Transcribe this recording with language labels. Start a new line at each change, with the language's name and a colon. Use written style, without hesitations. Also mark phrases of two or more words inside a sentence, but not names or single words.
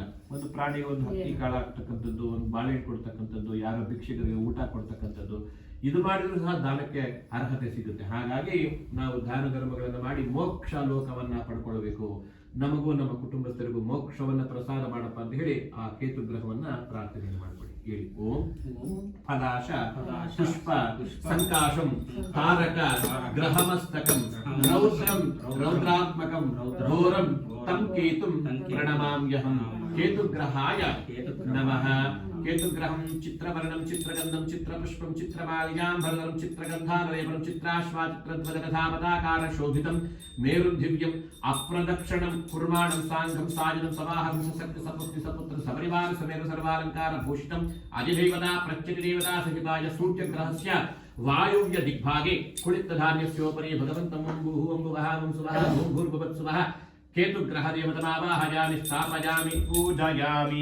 Kannada: ಒಂದು ಪ್ರಾಣಿಗೆ ಒಂದು ಹಕ್ಕಿ ಕಾಳು ಹಾಕ್ತಕ್ಕಂಥದ್ದು, ಒಂದು ಬಾಳೆಹಣ್ಣು ಕೊಡ್ತಕ್ಕಂಥದ್ದು, ಯಾರೋ ಭಿಕ್ಷಕರಿಗೆ ಊಟ ಕೊಡ್ತಕ್ಕಂಥದ್ದು, ಇದು ಮಾಡಿದ್ರು ಸಹ ದಾನಕ್ಕೆ ಅರ್ಹತೆ ಸಿಗುತ್ತೆ. ಹಾಗಾಗಿ ನಾವು ದಾನ ಧರ್ಮಗಳನ್ನು ಮಾಡಿ ಮೋಕ್ಷ ಲೋಕವನ್ನ ಪಡ್ಕೊಳ್ಬೇಕು. ನಮಗೂ ನಮ್ಮ ಕುಟುಂಬಸ್ಥರಿಗೂ ಮೋಕ್ಷವನ್ನ ಪ್ರಸಾದ ಮಾಡಪ್ಪ ಅಂತ ಹೇಳಿ ಆ ಕೇತು ಗ್ರಹವನ್ನ ಪ್ರಾರ್ಥನೆ ಮಾಡ್ಕೊಳ್ಳಿ.
Sanskrit: ಹೇಳಿ ಓಂ ಫಲಾಶ ಪುಷ್ಪ ಸಂಕಾಶಂ ತಾರಕ ಗ್ರಹಮಸ್ತಕಂ ರೌದ್ರಂ ರೌದ್ರಾತ್ಮಕಂ ಘೋರಂ ತಂ ಕೇತುಂ ಪ್ರಣಮಾಮ್ಯಹಂ ಕೇತುಗ್ರಹಾಯ ನಮಃ. ಕೇತುಗ್ರಹಂ ಚಿತ್ರವರ್ಣಂ ಚಿತ್ರಗಂಧಂ ಚಿತ್ರಪುಷ್ಪಂ ಚಿತ್ರಮಾಲ್ಯಾಂ ಚಿತ್ರಗಂಧಾನಲೇಪನಂ ಚಿತ್ರಾಶ್ವಾ ಚಿತ್ರಧ್ವಜಕಥಾಪತಾಕಾರ ಶೋಭಿತಂ ಮೇರುಂ ದಿವ್ಯಂ ಅಪ್ರದಕ್ಷಿಣಂ ಕುರ್ಮಾಣಂ ಸಾಂಗಂ ಸಾಯನಂ ಸಮಾಹಂ ಸಸಕ್ತಿ ಸಪುತ್ರಿ ಸಪುತ್ರ ಸಪರಿವಾರ ಸಮೇತ ಸರ್ವಾಲಂಕಾರ ಭೂಷಿತಂ ಅಧಿದೇವತಾ ಪ್ರತ್ಯಧಿದೇವತಾ ಸಹಿತಾಯ ಸೂರ್ಯಗ್ರಹಸ್ಯ ವಾಯುವ್ಯ ದಿಗ್ಭಾಗೆ ಕುಳಿತಧಾನ್ಯಸ್ಯೋಪರಿ ಭಗವಂತಂ ಅಂಬುಃ ಅಂಬುವಃ ಅಂಸುವಃ ಭೂರ್ಭುವತ್ಸುವಃ ಕೇತುಗ್ರಹ ದೇವತಮಾವಾಹಯಾಮಿ ಸ್ಥಾಪಯಾಮಿ ಪೂಜಯಾಮಿ.